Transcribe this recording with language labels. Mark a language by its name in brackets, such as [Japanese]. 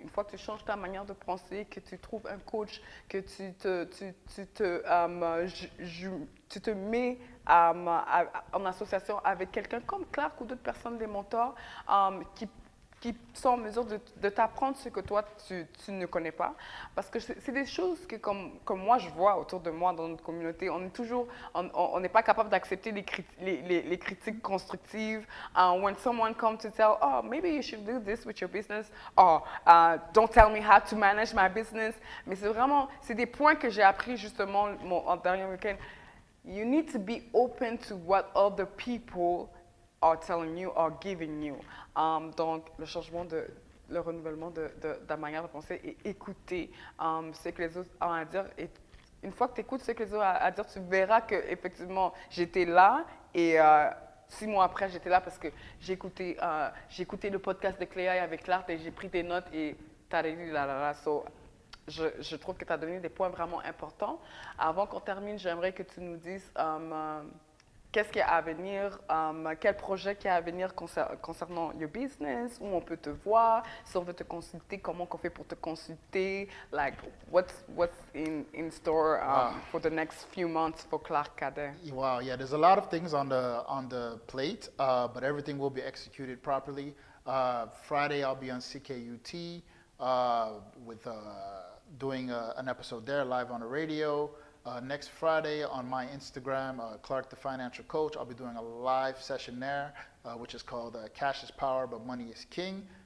[French] Une fois que tu changes ta manière de penser, que tu trouves un coach, que tu te mets en association avec quelqu'un comme Clark ou d'autres personnes, des mentors, qui sont en mesure de t'apprendre ce que toi, tu ne connais pas. Parce que c'est des choses que, comme moi, je vois autour de moi dans notre communauté, on n'est pas capable d'accepter les critiques constructives. [English] When someone comes to tell, oh, maybe you should do this with your business, or don't tell me how to manage my business. [French] Mais c'est des points que j'ai appris justement en dernier week-end. [English] You need to be open to what other people are telling you or giving you. [French] Donc, le renouvellement de la manière de penser et écouter ce que les autres ont à dire. Et une fois que tu écoutes ce que les autres ont à dire, tu verras qu'effectivement, j'étais là et 6 mois après, j'étais là parce que j'ai écouté le podcast de Cléa avec Clark et j'ai pris des notes et so, je trouve que tu as donné des points vraiment importants. Avant qu'on termine, j'aimerais que tu nous dises qu'est-ce qu'il y a à venir, quel projet qu'il y a à venir concernant [English] your business, [French] où on peut te voir, si on veut te consulter, comment on fait pour te consulter, [English] like what's in store for the next few months for Clark Cadet. Wow, yeah, there's a lot of things on the plate, but everything will be executed properly. Friday I'll be on CKUT with doing an episode there live on the radio. Next Friday on my Instagram, Clark the Financial Coach, I'll be doing a live session there, which is called Cash is Power, but Money is King.